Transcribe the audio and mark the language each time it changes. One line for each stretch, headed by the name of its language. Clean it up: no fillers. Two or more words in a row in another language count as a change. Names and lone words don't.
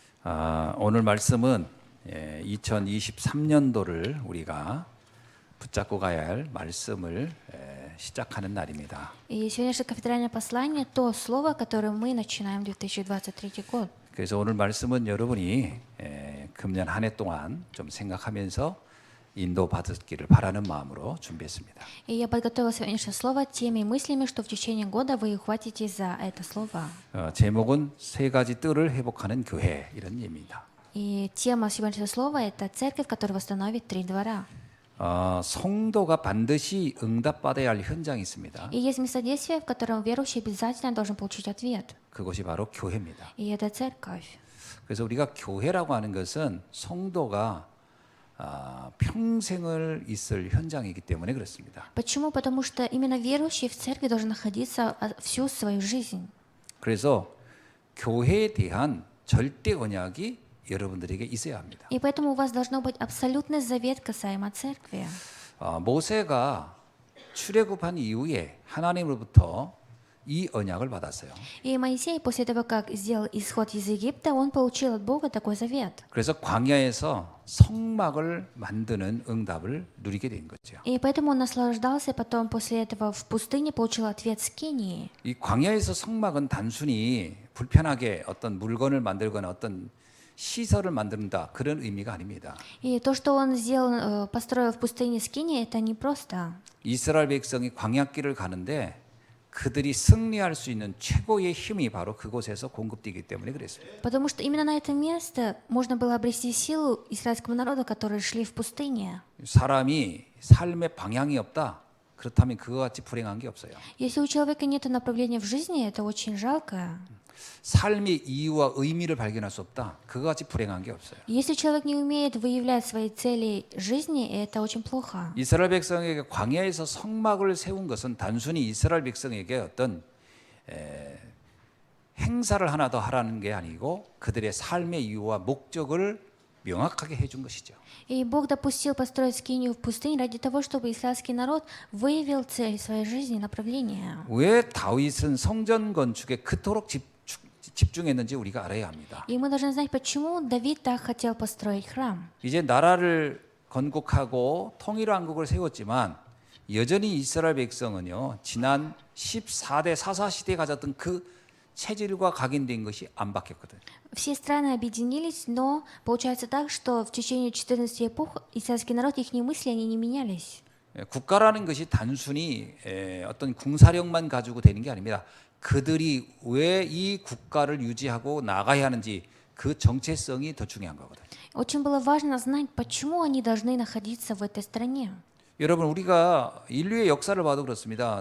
Korean: 오늘 말씀은 2023년도를 우리가 붙잡고 가야 할 말씀을 시작하는 날입니다.
Russian: И сегодняшнее кафедральное послание – то слово, которое мы начинаем 2023 год.
Korean: 그래서 오늘 말씀은 여러분이 금년 한 해 동안 좀 생각하면서 인도받기를 바라는 마음으로 준비했습니다.
Russian: И я подготовила сегодняшнее слово теми мыслями, что в течение года вы ухватитесь за это слово.
Korean: 제목은 세 가지 뜰을 회복하는 교회 이런 의미입니다.
Russian: И тема сегодняшнего слова – это церковь, которая восстановит 3 двора.
Korean: 성도가 반드시 응답받아야 할 현장이 있습니다.
Russian: И есть место действия, в котором верующий обязательно должен получить ответ.
Korean: 그것이 바로 교회입니다.
Russian: И это церковь.
Korean: 그래서 우리가 교회라고 하는 것은 성도가 평생을 있을 현장이기 때문에 그렇습니다.
Russian: Почему? Потому что именно верующий в церкви должен находиться всю свою жизнь.
Korean: 그래서 교회에 대한 절대 언약이 여러분들에게 있어야 합니다.
Russian: И поэтому у вас должно быть абсолютный завет касаемо церкви.
Korean: 모세가 출애굽한 이후에 하나님으로부터 이 언약을 받았어요.
Russian: И Моисей, после того, как сделал исход из Египта, он получил от Бога такой завет.
Korean: 그래서 광야에서 성막을 만드는 응답을 누리게 된 거죠.
Russian: И поэтому он наслаждался, потом после этого в пустыне получил ответ с Кении.
Korean: 이 광야에서 성막은 단순히 불편하게 어떤 물건을 만들거나 어떤 시설을 만든다 그런 의미가 아닙니다.
Russian: И то, что он сделал, построил в пустыне с Кенией, это не просто.
Korean: 이스라엘 백성이 광야길을 가는데 그들이 승리할 수 있는 최고의 힘이 바로 그곳에서 공급되기 때문에 그랬습니다.
Russian: Потому что именно на это место можно было обрести силу израильскому народу, которые шли в пустыне.
Korean: 사람이 삶의 방향이 없다. 그렇다면 그와 같이 불행한 게 없어요.
Russian: Если у человека нет направления в жизни, это очень жалко.
Korean: 삶의 이유와 의미를 발견할 수 없다. 그와 같이 불행한 게 없어요.
Russian: Если человек не умеет выявлять свои цели жизни, это очень плохо.
Korean: 이스라엘 백성에게 광야에서 성막을 세운 것은 단순히 이스라엘 백성에게 어떤 행사를 하나 더 하라는 게 아니고 그들의 삶의 이유와 목적을 명확하게 해준 것이죠.
Russian: И Бог допустил построить скинию в пустыне ради того, чтобы израильский народ выявил цель своей жизни, направление.
Korean: 왜 다윗은 성전 건축에 그토록 집중했는지 우리가 알아야 합니다.
Russian: И мы должны знать, почему Давид так хотел построить храм.
Korean: 이제 나라를 건국하고 통일왕국을 세웠지만 여전히 이스라엘 백성은요 지난 14대 사사 시대에 가졌던 그 체질과 각인된 것이 안 바뀌었거든요.
Russian: Все страны объединились, но получается так, что в течение 14 эпох израильский народ, их мысли, они не менялись.
Korean: 국가라는 것이 단순히 어떤 군사력만 가지고 되는 게 아닙니다. 그들이 왜 이 국가를 유지하고 나가야 하는지 그 정체성이 더 중요한 거거든요.
Russian: Очень было важно знать, почему они должны находиться в этой стране.
Korean: 여러분 우리가 인류의 역사를 봐도 그렇습니다.